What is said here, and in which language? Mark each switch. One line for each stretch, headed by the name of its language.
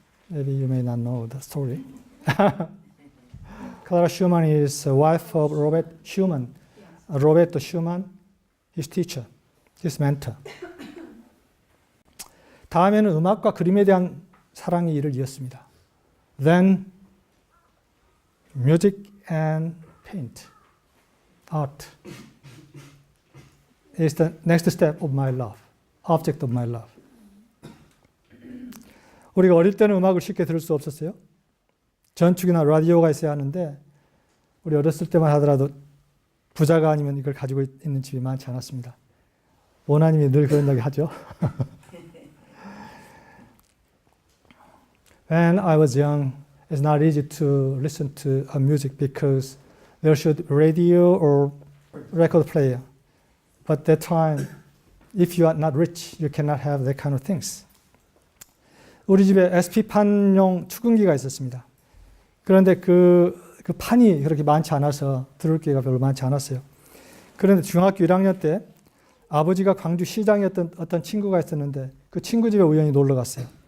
English: Maybe you may not know the story. Clara Schumann is the wife of Robert Schumann. Roberto Schumann, his teacher, his mentor.
Korean: 다음에는 음악과 그림에 대한 사랑이 이를 이었습니다.
English: Then music and paint, art, is the next step of my love, object of my love.
Korean: 우리가 어릴 때는 음악을 쉽게 들을 수 없었어요. 전축이나 라디오가 있어야 하는데 우리 어렸을 때만 하더라도 부자가 아니면 이걸 가지고 있는 집이 많지 않았습니다. 원하님이 늘 그런 얘기 하죠.
English: When I was young, it's not easy to listen to music because there should radio or record player. But that time, if you are not rich, you cannot have that kind of things.
Korean: 우리 집에 SP판용 축음기가 있었습니다. 그런데 그 판이 그렇게 많지 않아서 들을 기회가 별로 많지 않았어요. 그런데 중학교 1학년 때 아버지가 광주 시장이었던 어떤 친구가 있었는데 그 친구 집에 우연히 놀러 갔어요.